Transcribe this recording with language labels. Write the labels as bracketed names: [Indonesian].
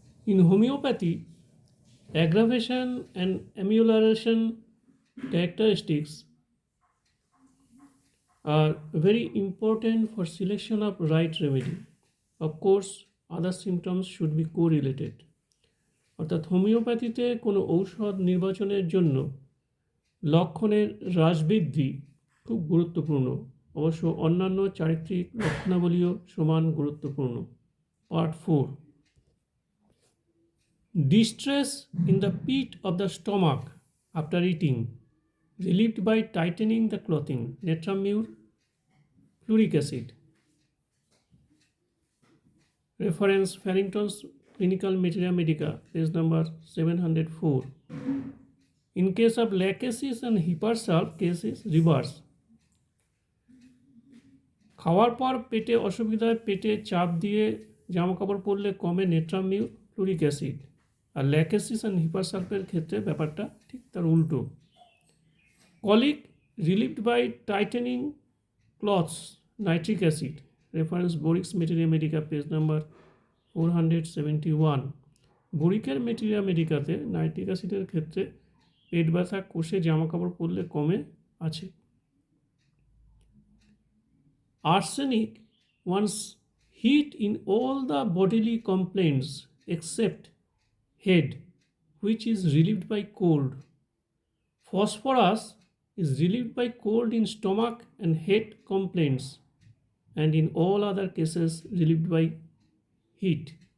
[English] In homeopathy, aggravation and amelioration characteristics are very important for selection of right remedy. Of course, other symptoms should be correlated. [Bangla] অর্থাৎ হোমিওপ্যাথিতে কোনো ঔষধ নির্বাচনের জন্য লক্ষণের হ্রাসবৃদ্ধি খুব গুরুত্বপূর্ণ। অবশ্য অন্যান্য চারিত্রিক লক্ষণাবলীও সমান গুরুত্বপূর্ণ। [English] Part 4. Distress in the pit of the stomach after eating, relieved by tightening the clothing. Netramur, fluoric acid. Reference Farrington's Clinical Materia Medica, page number 704. In case of lachesis and hypersulf, case is reverse. [Bangla] খাওয়ার পর পেটে অসুবিধায় পেটে চাপ দিয়ে জামা কাপড় পরলে কমে নেট্রামিউ fluoric acid, আর Lachesis and হিপারসালফের ক্ষেত্রে ব্যাপারটা ঠিক তার উল্টো। [English] Colic relieved by tightening clothes, nitric acid. Reference Boericke's materia medica, page number 471। [Bangla] বোরিকের materia মেডিকাতে nitric অ্যাসিডের ক্ষেত্রে পেট ব্যথা কষে জামা কাপড় পরলে কমে আছে। [English] Arsenic wants heat in all the bodily complaints except head, which is relieved by cold. Phosphorus is relieved by cold in stomach and head complaints, and in all other cases relieved by heat.